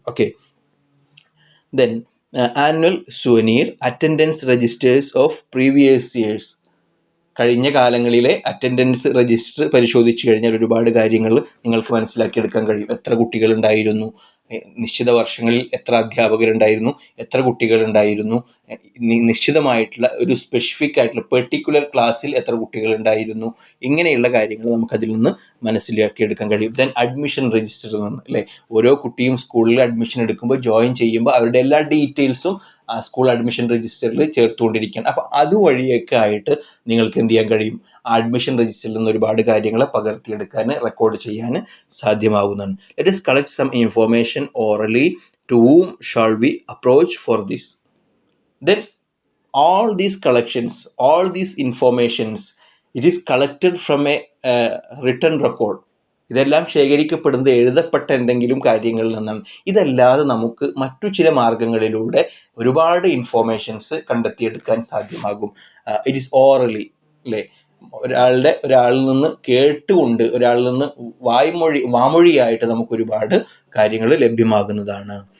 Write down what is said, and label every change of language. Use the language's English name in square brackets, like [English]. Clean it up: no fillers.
[English] Okay, then annual souvenir, attendance registers of previous years. [Malayalam] കഴിഞ്ഞ കാലങ്ങളിലെ attendance register പരിശോധിച്ച് കഴിഞ്ഞാൽ ഒരുപാട് കാര്യങ്ങൾ നിങ്ങൾക്ക് മനസ്സിലാക്കിയെടുക്കാൻ കഴിയും. എത്ര കുട്ടികളുണ്ടായിരുന്നു, നിശ്ചിത വർഷങ്ങളിൽ എത്ര അധ്യാപകരുണ്ടായിരുന്നു, എത്ര കുട്ടികളുണ്ടായിരുന്നു, നിശ്ചിതമായിട്ടുള്ള ഒരു സ്പെസിഫിക് ആയിട്ടുള്ള പെർട്ടിക്കുലർ ക്ലാസ്സിൽ എത്ര കുട്ടികളുണ്ടായിരുന്നു, ഇങ്ങനെയുള്ള കാര്യങ്ങൾ നമുക്കതിൽ നിന്ന് മനസ്സിലാക്കിയെടുക്കാൻ കഴിയും. ദെൻ അഡ്മിഷൻ രജിസ്റ്ററിൽ നിന്ന് അല്ലേ, ഓരോ കുട്ടിയും സ്കൂളിൽ അഡ്മിഷൻ എടുക്കുമ്പോൾ, ജോയിൻ ചെയ്യുമ്പോൾ അവരുടെ എല്ലാ ഡീറ്റെയിൽസും ആ സ്കൂൾ അഡ്മിഷൻ രജിസ്റ്ററിൽ ചേർത്തുകൊണ്ടിരിക്കുകയാണ്. അപ്പോൾ അതുവഴിയൊക്കെ ആയിട്ട് നിങ്ങൾക്ക് എന്ത് ചെയ്യാൻ കഴിയും? അഡ്മിഷൻ രജിസ്റ്ററിൽ നിന്ന് ഒരുപാട് കാര്യങ്ങൾ പകർത്തിയെടുക്കാൻ, റെക്കോർഡ് ചെയ്യാൻ സാധ്യമാകുന്നതാണ്. [English] Let us collect some information orally. To whom shall we approach for this? Then all these collections, all these informations, it is collected from a written record. [Malayalam] ഇതെല്ലാം ശേഖരിക്കപ്പെടുന്നത് എഴുതപ്പെട്ട എന്തെങ്കിലും കാര്യങ്ങളിൽ നിന്നാണ്. ഇതല്ലാതെ നമുക്ക് മറ്റു ചില മാർഗങ്ങളിലൂടെ ഒരുപാട് ഇൻഫോർമേഷൻസ് കണ്ടെത്തിയെടുക്കാൻ സാധ്യമാകും. [English] it is orally [Malayalam] അല്ലേ, ഒരാളിൽ നിന്ന് കേട്ടുകൊണ്ട്, ഒരാളിൽ നിന്ന് വാമൊഴിയായിട്ട് നമുക്ക് ഒരുപാട് കാര്യങ്ങൾ ലഭ്യമാകുന്നതാണ്.